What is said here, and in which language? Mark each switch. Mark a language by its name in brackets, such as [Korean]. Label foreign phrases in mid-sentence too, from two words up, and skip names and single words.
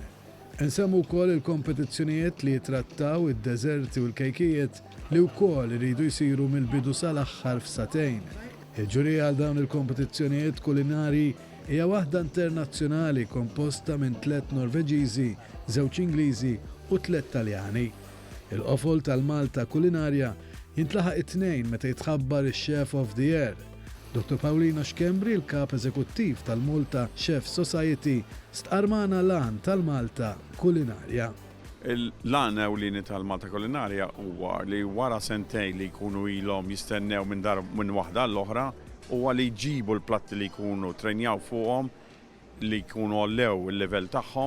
[Maltese] Insemmu wkoll il-kompetizzjonijiet li jitrattaw id-deżerti u l-kejkijiet li wkoll iridu jsiru mill-bidu sal-aħħar f'satejn. Il-ġurija għal dawn il-kompetizzjonijiet kulinari hija waħda internazzjonali komposta minn 3 Norveġiżi, 2 Ingliżi u 3 Taljani. Il-qofol tal-Malta kulinarja jintlaħaq it-tnejn meta jitħabbar ix- [English] Chef of the Year. [Maltese] Dr. Paolino Xkembri, il-kap eżekuttiv tal-Malta Chefs Society, stqarmana lan tal-Malta kulinarja. Il-lan ewlieni tal-Malta kulinarja huwa li wara sentejn li jkunu ilhom jistennew minn waħda l-oħra huwa li jġibu l-platti li jkunu trenjaw fuqhom li jkunu għollew il-level tagħhom.